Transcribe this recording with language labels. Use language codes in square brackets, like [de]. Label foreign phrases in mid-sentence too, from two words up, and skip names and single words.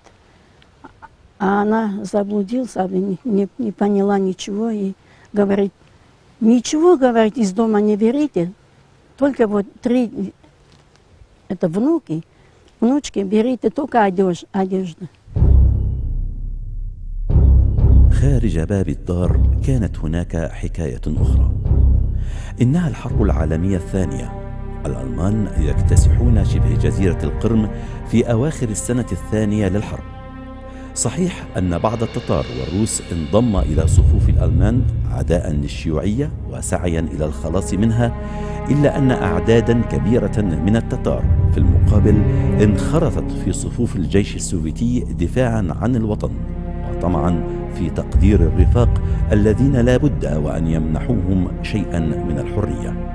[ru] А она заблудилась, не поняла ничего и говорит, ничего, говорит, из дома не берите. Только вот 3, это внучки, берите только одежду. [ar] خارج باب الدار كانت هناك حكاية أخرى. إنها الحرب العالمية الثانية. الألمان يكتسحون شبه جزيرة القرم في أواخر السنة الثانية للحرب. صحيح أن بعض التتار والروس انضم إلى صفوف الألمان عداء للشيوعية وسعيا إلى الخلاص منها، إلا أن أعدادا كبيرة من التتار في المقابل انخرطت في صفوف الجيش السوفيتي دفاعا عن الوطن وطمعا في تقدير الرفاق الذين لا بد وأن يمنحوهم شيئا من الحرية.